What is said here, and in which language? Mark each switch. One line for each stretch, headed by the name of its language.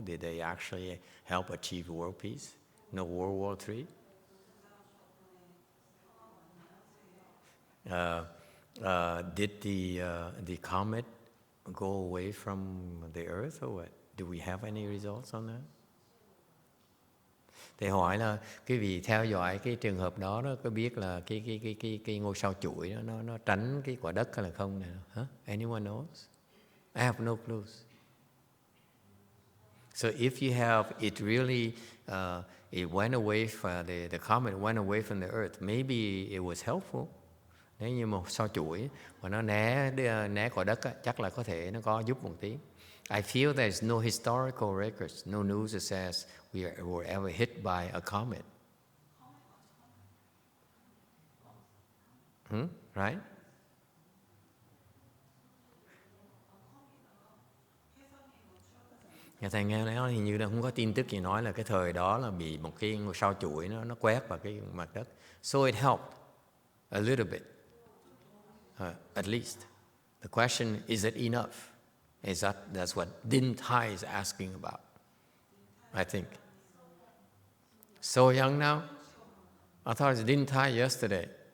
English: Did they actually help achieve world peace? No World War III? Did the comet go away from the Earth or what? Do we have any results on that?
Vietnamese: Thì hỏi là quý vị theo dõi cái trường hợp đó có biết là cái ngôi sao chuỗi đó, nó tránh cái quả đất hay là không này?
English: Huh? Anyone knows? I have no clues. So if you have it really it went away from the comet went away from the Earth, maybe it was helpful.
Vietnamese: Nếu như một sao chuỗi mà nó né quả đất chắc là có thể nó có giúp một tí.
English: I feel there's no historical records, no news that says we were ever hit by a comet. Right?
Vietnamese: Nhà thầy nghe nói hình như là không có tin tức gì nói là cái thời đó là bị một cái ngôi sao chuỗi nó quét vào cái mặt đất.
English: So it helped a little bit, at least. The question, is it enough? That's what Din Tai is asking about, I think. So young now? I thought it's Din Tai yesterday.